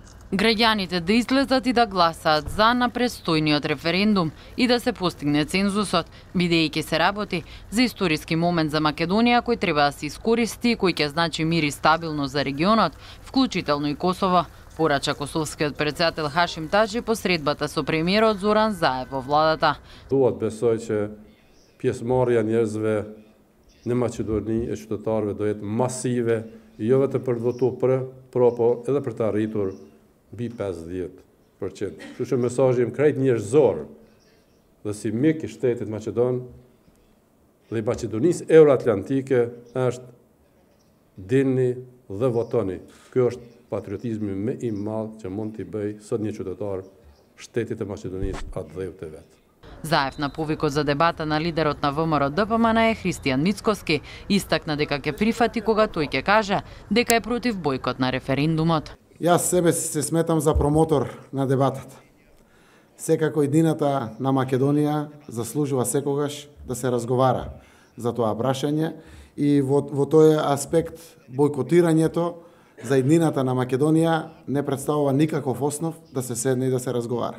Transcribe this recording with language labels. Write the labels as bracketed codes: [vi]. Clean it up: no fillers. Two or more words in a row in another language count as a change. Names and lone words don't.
[mk] Граѓаните да излезат и да гласаат за на престојниот референдум и да се постигне цензусот, бидејќи се работи за историски момент за Македонија кој треба да се искористи, кој ќе значи мир и стабилност за регионот, вклучително и Косово, порача косовскиот председател Хашим Таџи по средбата со премиерот Зоран Заев во владата. [sq] Duhet besoj që pjesëmarrja e njerëzve në Maqedoni e qytetarëve do jetë masive, jo vetëm për të votuar për, po edhe për të arritur mbi 50%. Kështu që mesazhi im krejt njerëzor dhe si mik i shtetit Maqedon dhe i Maqedonisë euroatlantike është dilni dhe votoni. Ky është patriotizmi më i madh që mund t'i bëj sot një qytetar shtetit të Maqedonisë atë dheu të vet. [mk] Заев на повикот за дебата на лидерот на ВМРО ДПМН Христијан Мицкоски истакна дека ќе прифати кога тој ќе каже дека е против бојкот на референдумот. Јас себе се сметам за промотор на дебатата. Секако едината на Македонија заслужува секогаш да се разговара за тоа прашање и во тој аспект бојкотирањето за еднината на Македонија не представува никаков основ да се седне и да се разговара.